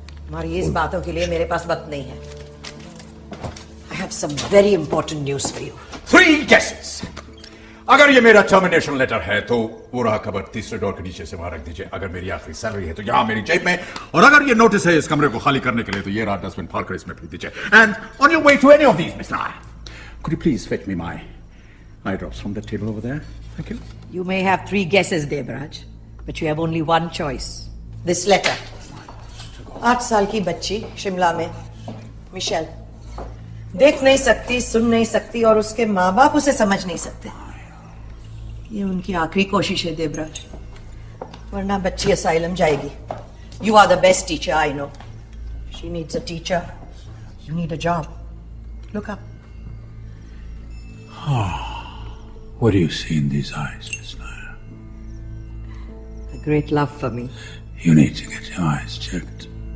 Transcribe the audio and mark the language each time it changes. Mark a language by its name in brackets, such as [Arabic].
[Hindi] तुम्हारी इस बातों के लिए मेरे पास वक्त नहीं है. [English] I have some very important news for you. 3 guesses. [Hindi] अगर ये मेरा टर्मिनेशन लेटर है तो वो रहा खबर तीसरे डोर के नीचे से वहां रख दीजिए। अगर मेरी आखिरी सैलरी है तो यहाँ मेरी जेब में, और अगर ये नोटिस है इस कमरे को खाली करने के लिए तो ये रहा डस्टबिन, फाड़कर इसमें फेंक दीजिए। [English] And on your way to any of these, miss Nair, could you please fetch me my eye drops from the table over there? Thank you. You may have 3 guesses, Devraj, but you have only one choice. This letter. [Hindi] 8 साल की बच्ची शिमला में, Michel, देख नहीं सकती, सुन नहीं सकती और उसके माँ बाप उसे समझ नहीं सकते। ये उनकी आखिरी कोशिश है, देवराज, वरना बच्ची असाइलम जाएगी। [English] You are the best teacher I know. She needs a teacher. You need a job. Look up. What do you see in these eyes, Miss Nair? A great love for me. You need to get your eyes checked.